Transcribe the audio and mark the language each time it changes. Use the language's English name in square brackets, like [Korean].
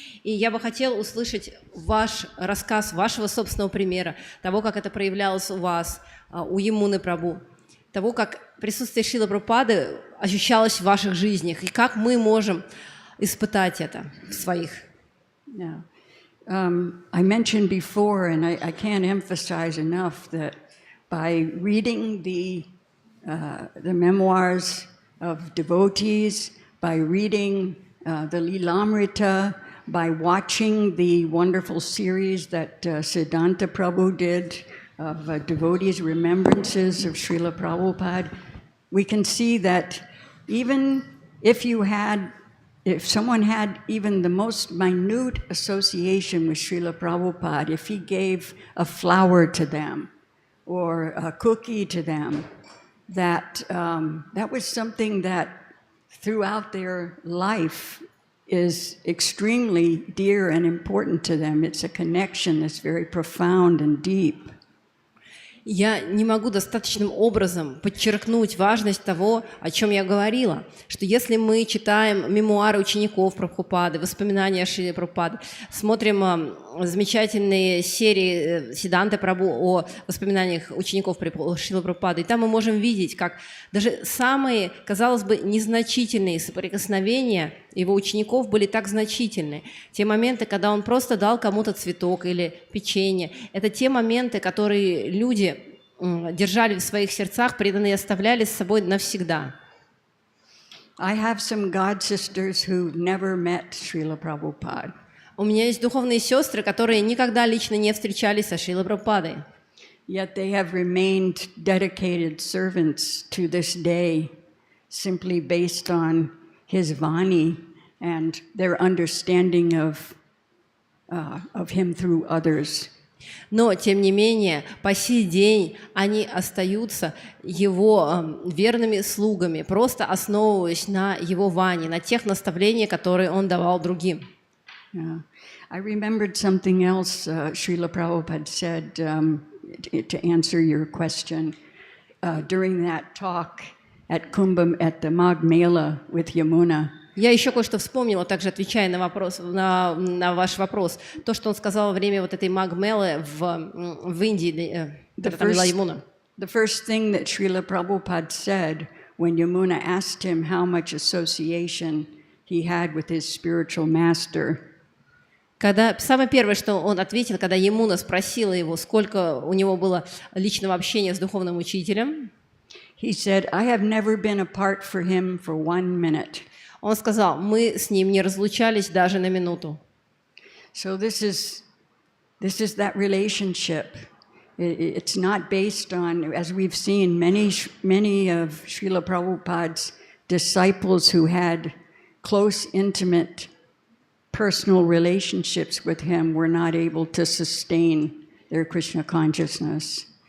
[Russian] И я бы хотела услышать ваш рассказ, вашего собственного примера, того, как это проявлялось у вас, у Ямуны Прабху, того, как присутствие Шрилы Прабхупады ощущалось в ваших жизнях, и как мы можем испытать это в своих. [English] Yeah. I mentioned before, and I can't emphasize enough, that by reading the memoirs of devotees, by reading the Lilamrita, by watching the wonderful series that Siddhanta Prabhu did of devotees' remembrances of Srila Prabhupada, we can see that even if someone had even the most minute association with Srila Prabhupada, if he gave a flower to them or a cookie to them, that was something that throughout their life is extremely dear and important to them. It's a connection that's very profound and deep. [Russian] Я не могу достаточным образом подчеркнуть важность того, о чем я говорила, что если мы читаем мемуары учеников Прабхупады, воспоминания о Шриле Прабхупаде, смотрим замечательные серии Сиддханты Прабху о воспоминаниях учеников Шрилы Прабхупады, и там мы можем видеть, как даже самые, казалось бы, незначительные соприкосновения его учеников были так значительны. Те моменты, когда он просто дал кому-то цветок или печенье, это те моменты, которые люди держали в своих сердцах, преданные оставляли с собой навсегда. [English] I have some god sisters who never met Srila Prabhupada. [Russian] У меня есть духовные сестры, которые никогда лично не встречались со Шрилой Прабхупадой. [English] Yet they have remained dedicated servants to this day, simply based on his Vani and their understanding of him through others. [Russian] Но, тем не менее, по сей день они остаются его верными слугами, просто основываясь на его ване, на тех наставлениях, которые он давал другим. [English] Yeah. I remembered something else Srila Prabhupada said to answer your question during that talk at Kumbh at the Magh Mela with Yamuna. [Russian] Я еще кое-что вспомнила, также отвечая на вопрос, на ваш вопрос. То, что он сказал во время вот этой Магмелы в Индии, когда там была Ямуна. [English] The first thing that Srila Prabhupada said when Yamuna asked him how much association he had with his spiritual master. [Russian] Самое первое, что он ответил, когда Ямуна спросила его, сколько у него было личного общения с духовным учителем. [English] He said, I have never been apart from him for 1 minute. [Russian] Он сказал, мы с ним не разлучались даже на минуту. [English] So this is that relationship. It's not based on, as we've seen, many of Srila Prabhupada's disciples who had close, intimate, personal relationships with him were not able to sustain their Krishna consciousness.